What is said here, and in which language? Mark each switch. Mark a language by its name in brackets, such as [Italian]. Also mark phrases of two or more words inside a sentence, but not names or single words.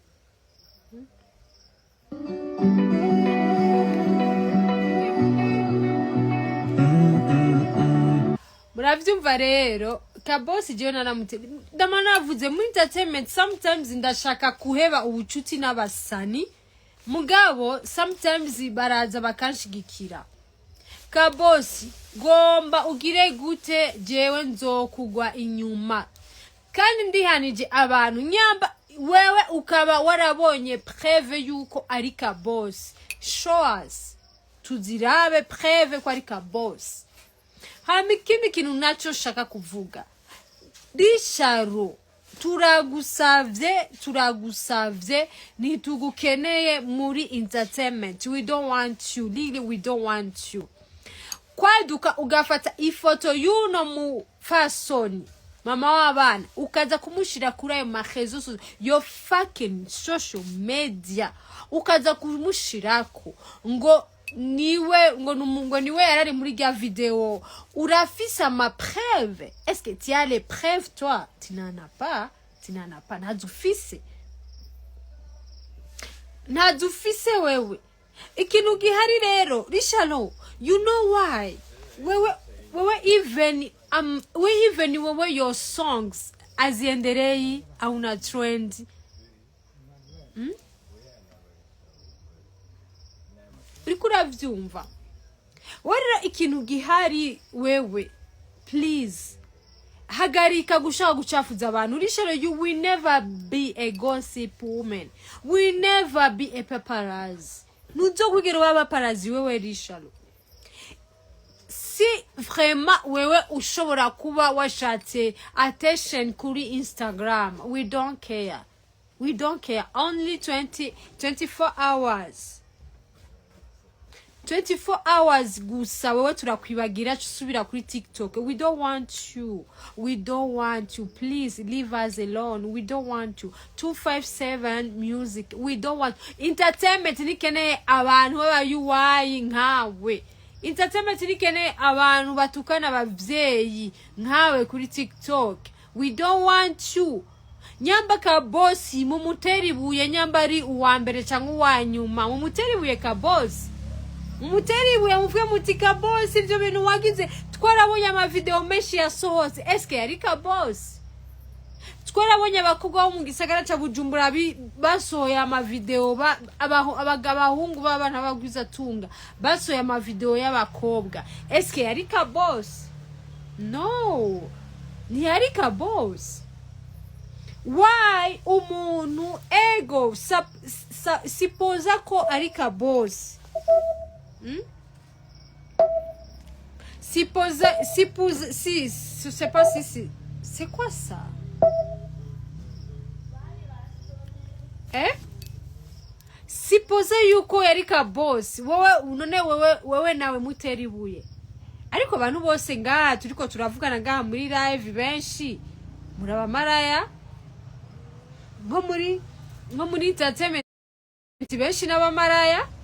[Rundi] Muravyumva rero, Kabosi jewe ndama navuze mu entertainment sometimes ndashaka kuheba ubucuti n'abasani, mugabo sometimes baraza bakanshigikira. Kabosi gomba ugire gute jewe nzokugwa inyuma. Kandi ndihanije abantu nyamba wewe ukaba warabonye preuve yuko ari Kabosi. [English] Show us. [Rundi] Tuzirabe preuve ko ari Kabosi. Hama ikindi kintu naco shaka kuvuga, Richaro turagusavye ntitugukeneye muri entertainment. [English] We don't want you, really we don't want you. [Rundi] Kwaduka ugafata ifoto yuno mu fasoni mama w'abana ukaza kumushira kuri ayo marezo yo [English] fucking social media, [Rundi] ukaza kumushirako ngo niwe yarari muri ya video. Urafisa ma preuve? [French] Est-ce que tu as les preuves toi? Tu n'en as pas. [Rundi] Nadufise wewe. Ikintu gihari rero, Richalo, [English] you know why? [Swahili] Wewe even wewe [English] your songs [Swahili] aziendelei hauna trend. [Rundi] Urikura vyumva. Warira ikintu gihari wewe, please hagarika gushaka gucafuza abantu. Richalo, [English] you will never be a gossip woman, will never be a paparazzi. [Rundi] Nuzokugera waba paparazzi wewe Richalo. Si vraiment wewe ushobora kuba washatse attention kuri Instagram, [English] we don't care. Only 24 hours. [Rundi] 24 hours gusa wewe turakwibagira usubira kuri TikTok. [English] We don't want you. Please leave us alone. We don't want you. 257 music. We don't want entertainment. [Rundi] Nikeneye abantu b'abayuwayi nkawe. Entertainment nikeneye abantu batukana abavyeyi nkawe kuri TikTok. We don't want you. Nyamba Kabosi mumuteribuye, nyamba ari uwambere cyangwa uwanyuma mumuteribuye Kabosi. Umuteribuye muvuge muti Kabosi ibyo bintu wagize. Twarabonye ama video menshi yasohotse. Eske yari Kabosi? Twarabonye abakobwa bo mu gisagara ca Bujumbura basohoye ama video abahungu b'abana bagwiza tunga basohoye ama video y'abakobwa. Eske yari Kabosi? No, ni yari Kabosi. Why umuntu ego sipoza ko ari Kabosi? [French] Si, je sais pas si c'est quoi ça? [Rundi] Sipoze yuko yari Kabosi, wewe nawe muteribuye. Ariko abantu bose ngaha turiko turavugana ngaha muri live benshi muraba maraya nko muri entertainment benshi n'abamaraya.